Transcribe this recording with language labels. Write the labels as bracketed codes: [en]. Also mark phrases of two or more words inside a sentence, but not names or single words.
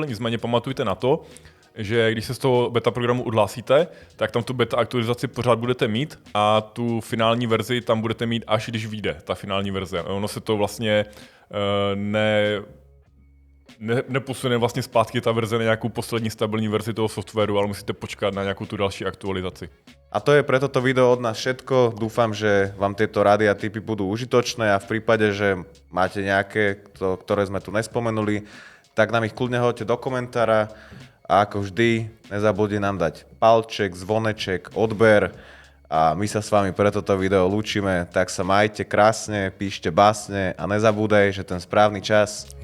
[cs] Nicméně pamatujte na to, že když se z toho beta programu odhlásíte, tak tam tu beta aktualizaci pořád budete mít a tu finální verzi tam budete mít, až když vyjde ta finální verze. Ono se to vlastně neposune vlastně zpátky ta verze na nějakou poslední stabilní verzi toho softwaru, ale musíte počkat na nějakou tu další aktualizaci. [sk] A to je pre toto video od nás všetko. Dúfam, že vám tieto rady a tipy budú užitočné a v prípade, že máte nejaké, ktoré sme tu nespomenuli, tak nám ich kľudne hoďte do komentára a ako vždy nezabudnite nám dať palček, zvoneček, odber a my sa s vami pre toto video lúčime, tak sa majte krásne, píšte básne a nezabúdaj, že ten správny čas